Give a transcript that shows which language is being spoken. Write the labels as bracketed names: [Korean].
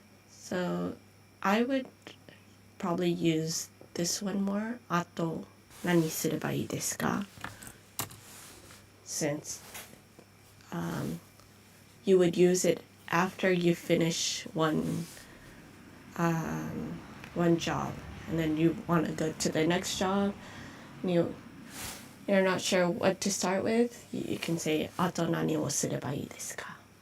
[English] So I would probably use this one more. [Japanese] あと何すればいいですか? [English] Since you would use it after you finish one job, and then you want to go to the next job, and you're not sure what to start with, you can say [Japanese] あと何をすればいいですか?